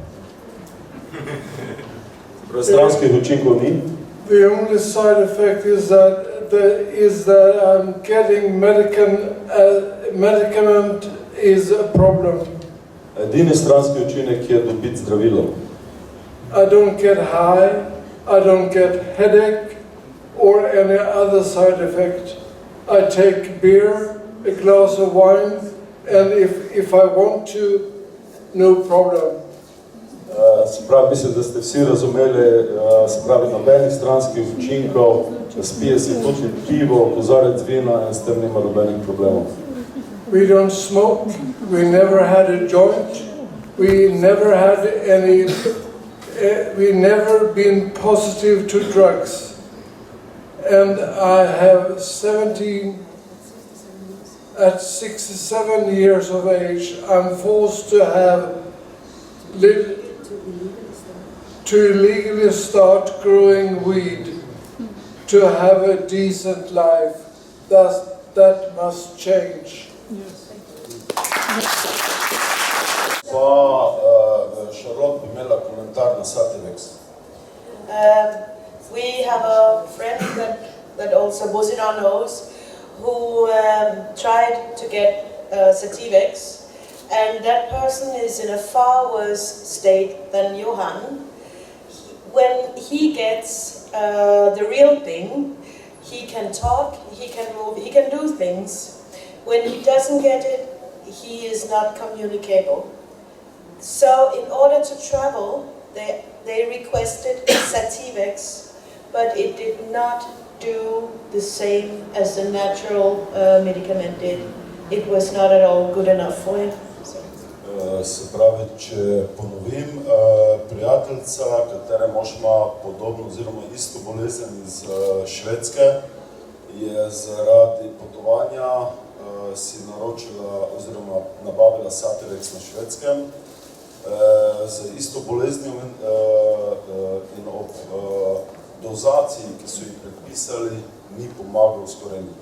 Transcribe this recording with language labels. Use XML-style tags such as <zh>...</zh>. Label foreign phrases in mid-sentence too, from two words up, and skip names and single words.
<sl>Stranskih učinkov ni.</sl> <en>The only side effect is that I'm getting medicament is a problem.</en> <sl>Edini stranski učinek je dobiti zdravilo.</sl> <en>I don't get high, I don't get headache or any other side effect. I take beer, a glass of wine, and if I want to, no problem.</en> <sl>Se pravi, mislim, da ste vsi razumeli, se pravi, nobenih stranskih učinkov, spije si tudi pivo, kozarec vina in s tem nima nobenih problemov.</sl> <en>We don't smoke, we never had a joint, we never had we never been positive to drugs. And I have at 67 years of age, I'm forced to illegally start growing weed to have a decent life. That must change.</en> <sl>Pa Charlotte bi imela komentar na Sativex.</sl> <en>We have a friend that also Bozino knows, who tried to get Sativex, and that person is in a far worse state than Johann. When he gets the real thing, he can talk, he can move, he can do things. When he doesn't get it, he is not communicable. So in order to travel, they requested Sativex, but it did not do the same as the natural medicament did. It was not at all good enough for him.</en> <sl>Se pravi, če ponovim, prijateljica, katere mož ima podobno oziroma isto bolezen iz Švedske, je zaradi potovanja si naročila oziroma nabavila Sativex na Švedskem z isto boleznijo in ob dozaciji, ki so jih predpisali, ni pomagal skoraj nič.</sl>